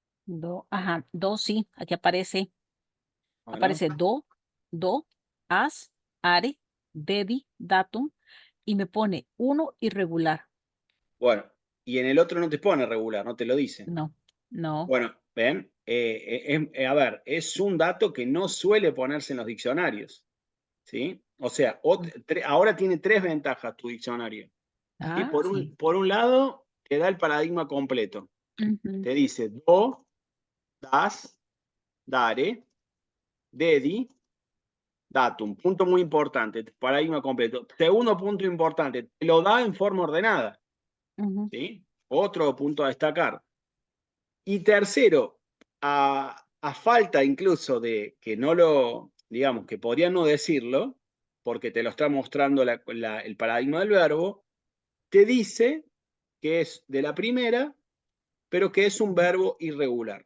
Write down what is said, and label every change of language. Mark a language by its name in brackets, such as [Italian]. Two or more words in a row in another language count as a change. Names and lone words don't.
[Spanish] Do, ajá, do, sí, aquí aparece, Bueno, [Latin] aparece do, as, are, dedi, datum, [Spanish] y me pone uno irregular. bueno, y en el otro no te pone regular, no te lo dice. No, no. Bueno, ven, a ver, es un dato que no suele ponerse en los diccionarios, ¿sí? O sea, ahora tiene 3 ventajas tu diccionario. ¿Sí? Ah, sí. Por un lado, te da el paradigma completo. Ujú, Te dice [Latin] do, das, dare, dedi, datum. [Spanish] Punto muy importante, paradigma completo. Segundo punto importante, te lo da en forma ordenada. ujú, ¿Sí? Otro punto a destacar. Y tercero, a falta incluso de que no lo, digamos, que podrían no decirlo, porque te lo está mostrando el paradigma del verbo, te dice que es de la primera, pero que es un verbo irregular.